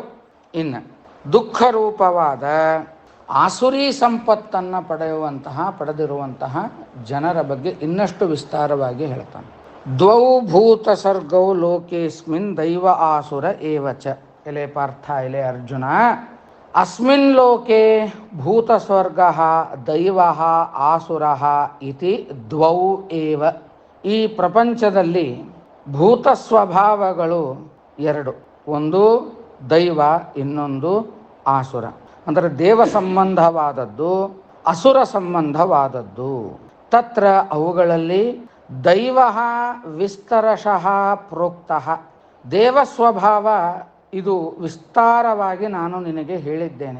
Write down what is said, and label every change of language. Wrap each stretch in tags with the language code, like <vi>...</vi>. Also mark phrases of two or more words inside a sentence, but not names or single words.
<kn>ಇನ್ನು ದುಃಖ ರೂಪವಾದ ಆಸುರಿ ಸಂಪತ್ತನ್ನು ಪಡೆದಿರುವಂತಹ ಜನರ ಬಗ್ಗೆ ಇನ್ನಷ್ಟು ವಿಸ್ತಾರವಾಗಿ ಹೇಳ್ತಾನೆ.</kn> <sa>ದ್ವೌ ಭೂತ ಸರ್ಗೌ ಲೋಕೇಸ್ಮಿನ್ ದೈವ ಆಸುರ ಏವಚ.</sa> <kn>ಎಲೆ ಪಾರ್ಥ, ಎಲೆ ಅರ್ಜುನ,</kn> <sa>ಅಸ್ಮಿನ್ ಲೋಕೆ ಭೂತ ಸ್ವರ್ಗ ದೈವ ಆಸುರ ಇತಿ ದ್ವೌ ಏವ.</sa> <kn>ಈ ಪ್ರಪಂಚದಲ್ಲಿ ಭೂತ ಸ್ವಭಾವಗಳು ಎರಡು, ಒಂದು ದೈವ, ಇನ್ನೊಂದು ಆಸುರ. ಅಂದರೆ ದೇವ ಸಂಬಂಧವಾದದ್ದು, ಅಸುರ ಸಂಬಂಧವಾದದ್ದು. ತತ್ರ ಅವುಗಳಲ್ಲಿ</kn> <sa>ದೈವ ವಿಸ್ತರಶಃ ಪ್ರೋಕ್ತಃ,</sa> <kn>ದೇವ ಸ್ವಭಾವ ಇದು ವಿಸ್ತಾರವಾಗಿ ನಾನು ನಿನಗೆ ಹೇಳಿದ್ದೇನೆ.</kn>